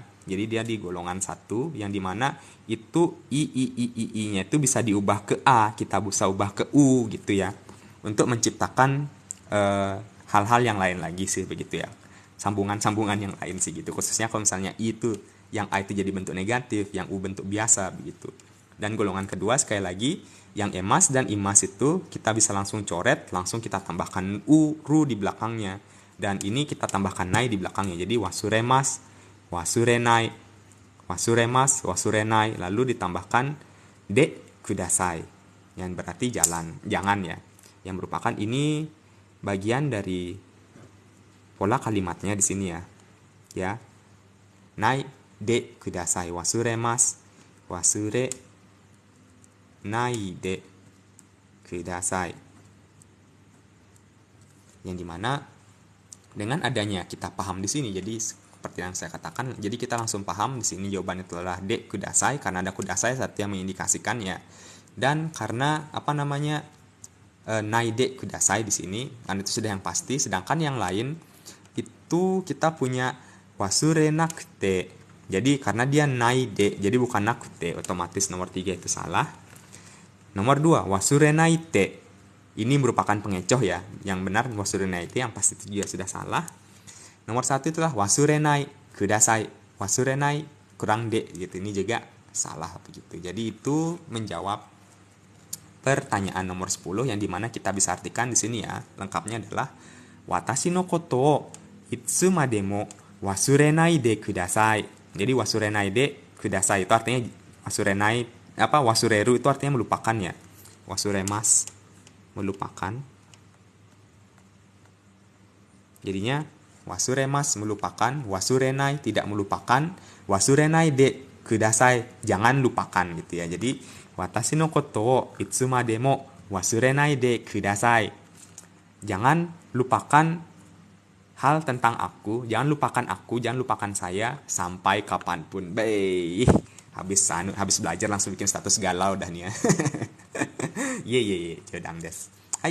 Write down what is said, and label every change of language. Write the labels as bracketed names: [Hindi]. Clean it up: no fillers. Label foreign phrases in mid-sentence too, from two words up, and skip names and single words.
[Indonesian] Jadi dia di golongan 1 yang dimana itu i-nya itu bisa diubah ke a, kita bisa ubah ke u gitu ya, untuk menciptakan hal-hal yang lain lagi sih begitu ya, sambungan-sambungan yang lain sih gitu. Khususnya kalau misalnya i itu yang a itu jadi bentuk negatif, yang u bentuk biasa begitu. Dan golongan kedua sekali lagi yang emas dan imas itu kita bisa langsung coret, langsung kita tambahkan ru di belakangnya, dan ini kita tambahkan nai di belakangnya. [Japanese] Jadi 忘れます、忘れない、忘れます、忘れない, [Indonesian] lalu ditambahkan [Japanese] でください [Indonesian] yang berarti jangan ya, yang merupakan ini bagian dari pola kalimatnya di sini ya. [Japanese] ないでください、忘れます、忘れないでください. [Indonesian] Yang dimana dengan adanya kita paham di sini, jadi seperti yang saya katakan, jadi kita langsung paham di sini jawabannya adalah [Japanese] でください [Indonesian] karena ada kudasai saat yang mengindikasikan ya. Dan karena [Japanese] ないでください [Indonesian] di sini, kan itu sudah yang pasti. Sedangkan yang lain itu kita punya [Japanese] 忘れなくて. [Indonesian] Jadi karena dia [Japanese] ないで, [Indonesian] jadi bukan nakute, otomatis nomor 3 itu salah. Nomor 2 [Japanese] 忘れないて, [Indonesian] ini merupakan pengecoh ya. Yang benar [Japanese] 忘れないて, [Indonesian] yang pasti itu juga sudah salah. Nomor 1 itulah [Japanese] 忘れないください, 忘れない [Indonesian] kurang de gitu, ini juga salah begitu. Jadi itu menjawab pertanyaan nomor 10 yang dimana kita bisa artikan di sini ya. Lengkapnya adalah [Japanese] 私のことをいつまでも忘れないでください. [Indonesian] Jadi [Japanese] 忘れないでください [Indonesian] itu artinya wasureru itu artinya melupakan ya. Wasuremas melupakan. Jadinya wasuremas melupakan, wasurenai tidak melupakan, [Japanese] 忘れないでください [Indonesian] jangan lupakan gitu ya. [Japanese] Jadi 私のことをいつまでも忘れないでください. [Indonesian] Jangan lupakan hal tentang aku, jangan lupakan saya sampai kapanpun. Habis belajar langsung bikin status galau dah nih ya. [Japanese] 冗談です。はい.